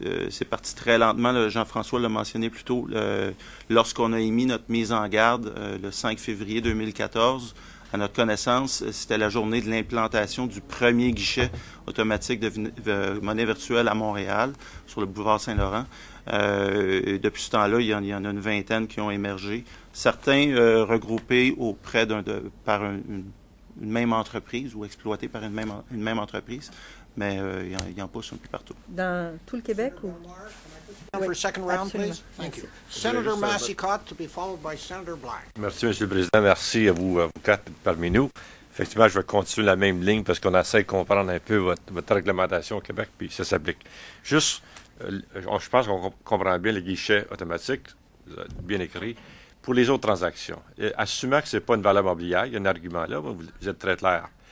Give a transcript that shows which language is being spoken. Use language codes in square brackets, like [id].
[fr] C'est parti très lentement. Là, Jean-François l'a mentionné plus tôt. Lorsqu'on a émis notre mise en garde le 5 février 2014, à notre connaissance, c'était la journée de l'implantation du premier guichet automatique de monnaie virtuelle à Montréal, sur le boulevard Saint-Laurent. Depuis ce temps-là, il y en a une vingtaine qui ont émergé. Certains regroupés par une même entreprise ou exploités par une même entreprise, mais il y en pousse un peu partout. Dans tout le Québec ou? [en] For a second round, [fr] absolument. [en] please. Thank you. Senator Massicotte to be followed by Senator Black. [fr] Merci, M. le Président. Merci à vous quatre parmi nous. Effectivement, je vais continuer la même ligne parce qu'on essaie de comprendre un peu votre réglementation au Québec, puis ça s'applique. Juste, je pense qu'on comprend bien les guichets automatiques, bien écrits, pour les autres transactions. Et assumant que ce n'est pas une valeur mobilière, il y a un argument là, vous êtes très clair.